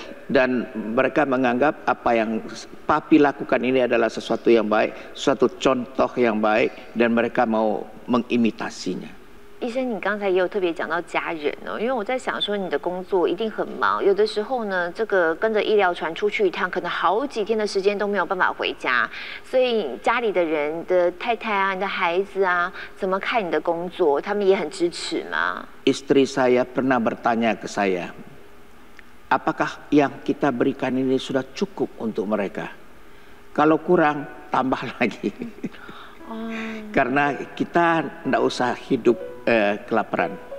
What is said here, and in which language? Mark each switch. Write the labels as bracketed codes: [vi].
[id] Dan mereka menganggap apa yang Papi lakukan ini adalah sesuatu yang baik, suatu contoh yang baik, dan mereka mau mengimitasinya. [zh] 医生，你刚才也有特别讲到家人哦，因为我在想说你的工作一定很忙，有的时候呢，这个跟着医疗船出去一趟，可能好几天的时间都没有办法回家，所以家里的人的太太啊、你的孩子啊，怎么看你的工作？他们也很支持吗？ [id] Istri saya pernah bertanya ke saya, apakah yang kita berikan ini sudah cukup untuk mereka? Kalau kurang, tambah lagi. Karena kita tidak usah hidup kelaparan.